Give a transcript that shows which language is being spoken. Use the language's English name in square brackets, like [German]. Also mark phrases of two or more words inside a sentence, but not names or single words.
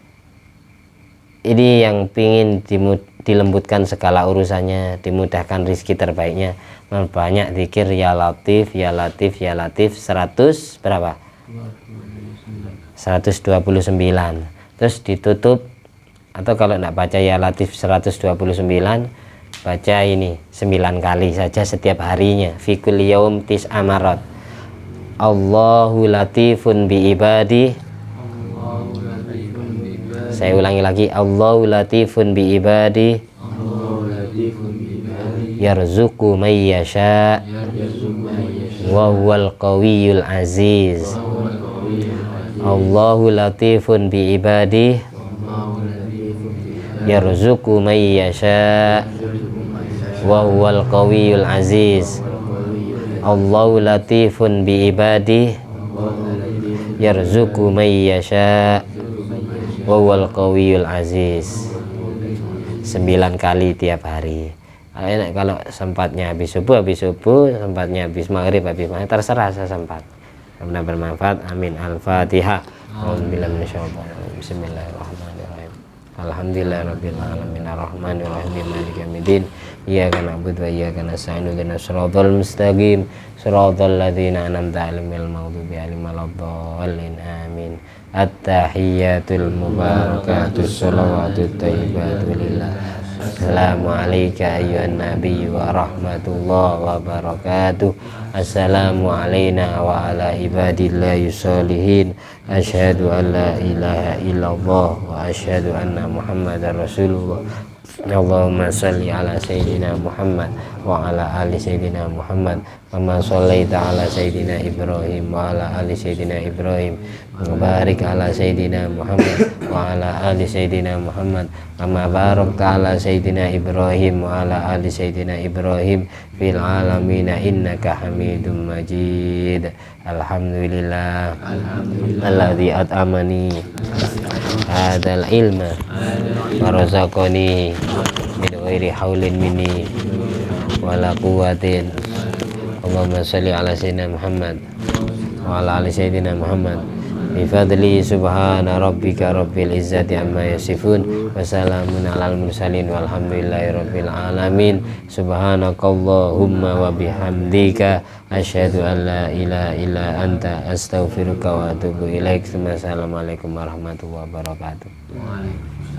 [Indonesian] Ini yang pingin dilembutkan segala urusannya, dimudahkan rizki terbaiknya, banyak zikir [Arabic] يا لطيف يا لطيف يا لطيف [Indonesian] 100 berapa? 129. Terus ditutup, atau kalau tidak baca [Arabic] يا لطيف [Indonesian] 129, baca ini 9 kali saja setiap harinya, [Arabic] في كل يوم تسع مرات. الله لطيف بعباده. [Indonesian] Saya ulangi lagi, [Arabic] الله لطيف بعباده يرزق من يشاء وهو القوي العزيز. الله لطيف بعباده يرزق من يشاء وهو القوي العزيز. الله لطيف بعباده يرزق من يشاء وهو القوي العزيز. [Indonesian] 9 kali tiap hari. Kalau sempatnya habis subuh, sempatnya habis maghrib, terserah sesempat. Semoga bermanfaat. Amin. Al-Fatihah. [Arabic] بسم الله الرحمن الرحيم. الحمد لله رب العالمين الرحمن الرحيم مالك يوم الدين. إياك نعبد وإياك نستعين اهدنا الصراط المستقيم صراط الذين أنعمت عليهم غير المغضوب عليهم ولا الضالين. Amin. التحيات المباركات الصلوات الطيبات لله. السلام عليك أيها النبي ورحمة الله وبركاته. السلام علينا وعلى عباد الله الصالحين. أشهد أن لا إله إلا الله وأشهد أن محمدا رسول الله. اللهم صل على سيدنا محمد وعلى آل سيدنا محمد كما صليت على سيدنا إبراهيم وعلى آل سيدنا إبراهيم وبارك على سيدنا محمد وعلى آل سيدنا محمد كما باركت على سيدنا إبراهيم وعلى آل سيدنا إبراهيم في العالمين إنك حميد مجيد. الحمد لله الذي أطعمني هذا العلم ورزقني من غير حول مني ولا قوة. اللهم صل على سيدنا محمد وعلى آل سيدنا محمد بفضل سبحان ربك رب العزة عما يصفون وسلام على المرسلين والحمد لله رب العالمين. سبحانك اللهم وبحمدك أشهد أن لا إله إلا أنت أستغفرك وأتوب إليك. السلام عليكم ورحمة الله وبركاته.